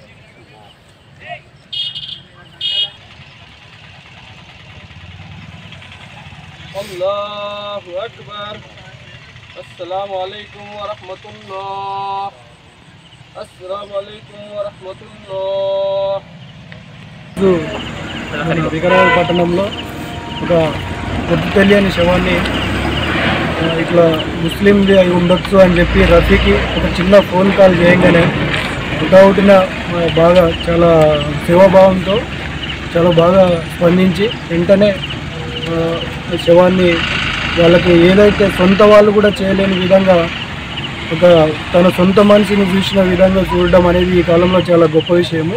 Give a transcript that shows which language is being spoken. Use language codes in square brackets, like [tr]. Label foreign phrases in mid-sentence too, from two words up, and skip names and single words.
[ar] الله أكبر. السلام عليكم ورحمة الله. السلام عليكم ورحمة الله. [te] వికారాబాద్ పట్టణంలో ఒక గుర్తు తెలియని శవాన్ని ఇట్లా ముస్లింది అయి ఉండొచ్చు అని చెప్పి రఫీకి ఒక చిన్న ఫోన్ కాల్ చేయగానే హుటాహుటిన బాగా చాలా సేవాభావంతో చాలా బాగా స్పందించి వెంటనే శవాన్ని వాళ్ళకి ఏదైతే సొంత వాళ్ళు కూడా చేయలేని విధంగా ఒక తన సొంత మనిషిని చూసిన విధంగా చూడడం అనేది ఈ కాలంలో చాలా గొప్ప విషయము.